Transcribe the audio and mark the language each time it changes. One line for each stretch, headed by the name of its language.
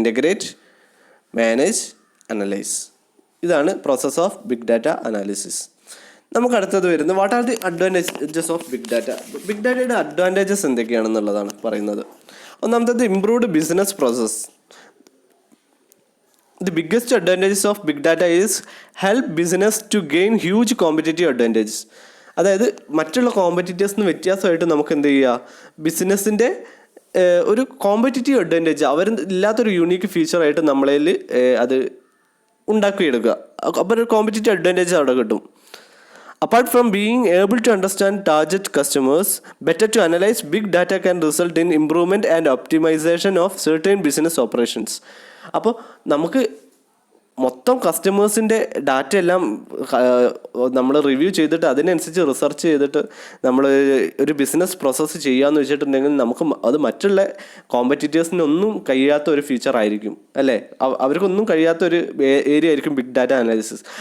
English: Integrate, manage, analyse. ഇതാണ് process of big data analysis.
Malayalam: നമുക്ക് അടുത്തത് വരുന്നത്
English: What are the advantages of big data.
Malayalam: Big ഡാറ്റയുടെ advantages എന്തൊക്കെയാണെന്നുള്ളതാണ് പറയുന്നത്. ഒന്നാമത്തേത് improved business process.
English: The biggest advantages of big data is help business to gain huge competitive advantages.
Malayalam: അതായത് മറ്റുള്ള കോമ്പറ്റീറ്റേഴ്സിന് വ്യത്യാസമായിട്ട് നമുക്ക് എന്ത് ചെയ്യുക, ബിസിനസ്സിൻ്റെ ഒരു കോമ്പറ്റീറ്റീവ് അഡ്വാൻറ്റേജ് അവർ ഇല്ലാത്തൊരു യൂണീക്ക് ഫീച്ചറായിട്ട് നമ്മളതിൽ അത് ഉണ്ടാക്കിയെടുക്കുക. അപ്പോൾ ഒരു കോമ്പറ്റീറ്റീവ് അഡ്വാൻറ്റേജ് അവിടെ കിട്ടും.
English: Apart from being able to understand target customers better to analyze, big data can result in improvement and optimization of certain business operations.
Malayalam: അപ്പോൾ നമുക്ക് മൊത്തം കസ്റ്റമേഴ്സിൻ്റെ ഡാറ്റ എല്ലാം നമ്മൾ റിവ്യൂ ചെയ്തിട്ട് അതിനനുസരിച്ച് റിസർച്ച് ചെയ്തിട്ട് നമ്മൾ ഒരു ബിസിനസ് പ്രോസസ്സ് ചെയ്യാമെന്ന് വെച്ചിട്ടുണ്ടെങ്കിൽ നമുക്ക് അത് മറ്റുള്ള കോമ്പറ്റീറ്റേഴ്സിനൊന്നും കഴിയാത്ത ഒരു ഫീച്ചർ ആയിരിക്കും അല്ലേ, അവർക്കൊന്നും കഴിയാത്ത ഒരു ഏരിയ ആയിരിക്കും ബിഗ് ഡാറ്റ അനാലിസിസ്.